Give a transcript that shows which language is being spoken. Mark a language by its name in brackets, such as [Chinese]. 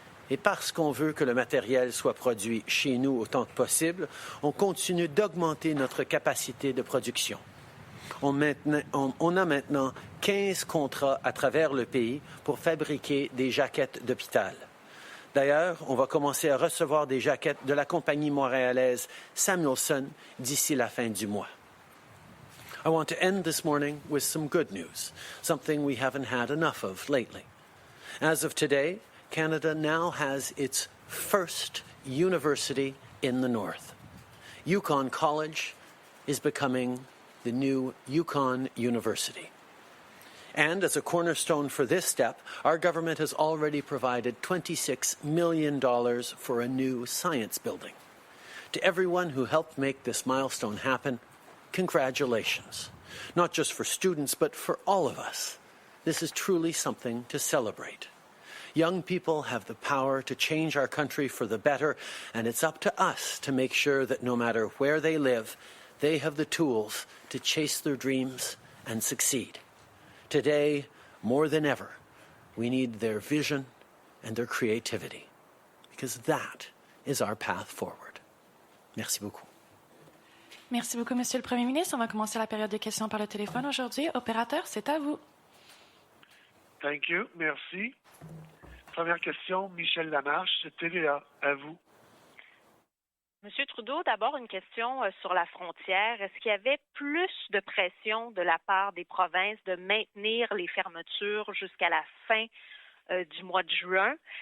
[French] Et parce qu'on veut que le matériel soit produit chez nous autant que possible, on continue d'augmenter notre capacité de production. On a maintenant 15 contrats à travers le pays pour fabriquer des jaquettes d'hôpital. D'ailleurs, on va commencer à recevoir des jaquettes de la compagnie montréalaise Samuelson d'ici la fin du mois. [English] I want to end this morning with some good news, something we haven't had enough of lately. As of today, Canada now has its first university in the north. Yukon College is becoming the new Yukon University. And as a cornerstone for this step, our government has already provided $26 million for a new science building. To everyone who helped make this milestone happen, congratulations. Not just for students, but for all of us. This is truly something to celebrate. Young people have the power to change our country for the better, and it's up to us to make sure that no matter where they live, they have the tools to chase their dreams and succeed. Today, more than ever, we need their vision and their creativity, because that is our path forward. [French] Merci beaucoup. Merci beaucoup, Monsieur le Premier ministre. On va commencer la période de questions par le téléphone aujourd'hui. Opérateur, c'est à vous. [English] Thank you. Merci. [French] Première question, Michel Lamarche, TVA, à vous. Monsieur Trudeau, d'abord une question sur la frontière. Est-ce qu'il y avait plus de pression de la part des provinces de maintenir les fermetures jusqu'à la fin du mois de juin?